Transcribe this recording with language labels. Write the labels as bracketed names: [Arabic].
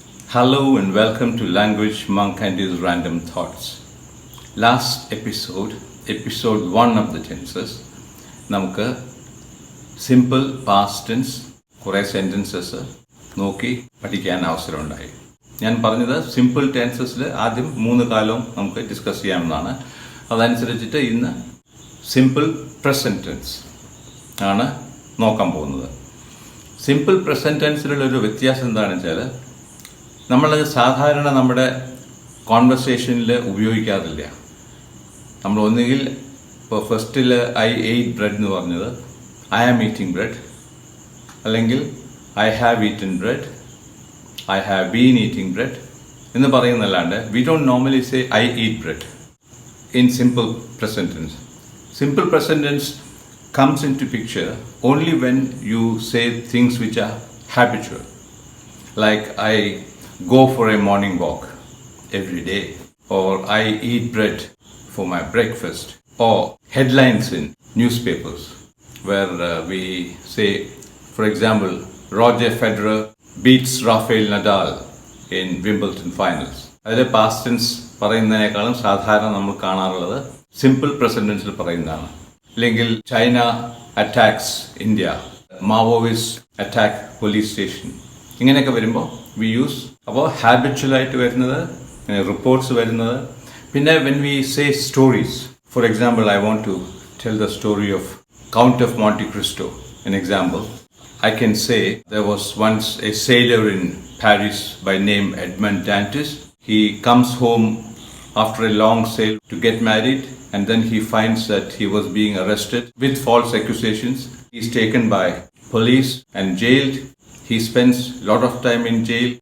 [English] Hello and welcome to Language Monk and his Random Thoughts. Last episode 1 of the tenses, [Malayalam] നമുക്ക് simple past tense കുറേ sentences നോക്കി പഠിക്കാൻ അവസരമുണ്ടായി. ഞാൻ പറഞ്ഞത് simple ടെൻസസിൽ ആദ്യം 3 കാലവും നമുക്ക് ഡിസ്കസ് ചെയ്യാമെന്നാണ്. അതനുസരിച്ചിട്ട് ഇന്ന് സിമ്പിൾ പ്രസൻറ്റ് ടെൻസ് ആണ് നോക്കാൻ പോകുന്നത്. സിമ്പിൾ പ്രസൻറ്റ് ടെൻസിലുള്ളൊരു വ്യത്യാസം എന്താണെന്ന് വെച്ചാൽ നമ്മളത് സാധാരണ നമ്മുടെ കോൺവെർസേഷനിൽ ഉപയോഗിക്കാറില്ല. നമ്മൾ ഒന്നുകിൽ ഇപ്പോൾ ഫസ്റ്റിൽ [English] I ate bread [Malayalam] എന്ന് പറഞ്ഞത് [English] I am eating bread, [Malayalam] അല്ലെങ്കിൽ [English] I have eaten bread, I have been eating bread [Malayalam] എന്ന് പറയുന്നല്ലാണ്ട് [English] We don't normally say I eat bread in simple present tense. Simple present tense comes into picture only when you say things which are habitual. Like I go for a morning walk every day, or I eat bread for my breakfast, or headlines in newspapers where we say, for example, Roger Federer beats Rafael Nadal in Wimbledon finals. [Malayalam] അതിൽ past tense പറയുന്നതിനേക്കാളും സാധാരണ നമ്മൾ കാണാറുള്ളത് simple present ടെൻസിൽ പറയുന്നതാണ്. അല്ലെങ്കിൽ [English] China attacks India, Maoist attack police station, [Malayalam] ഇങ്ങനെയൊക്കെ വരുമ്പോൾ [English] We use. [Malayalam] അപ്പോൾ ഹാബിച്വലായിട്ട് വരുന്നത്, റിപ്പോർട്ട്സ് വരുന്നത്. പിന്നെ [English] When we say stories, for example I want to tell the story of count of Monte Cristo. An example, I can say there was once a sailor in Paris by name Edmond Dantes. He comes home after a long sail to get married, and then he finds that he was being arrested with false accusations. He is taken by police and jailed. He spends a lot of time in jail.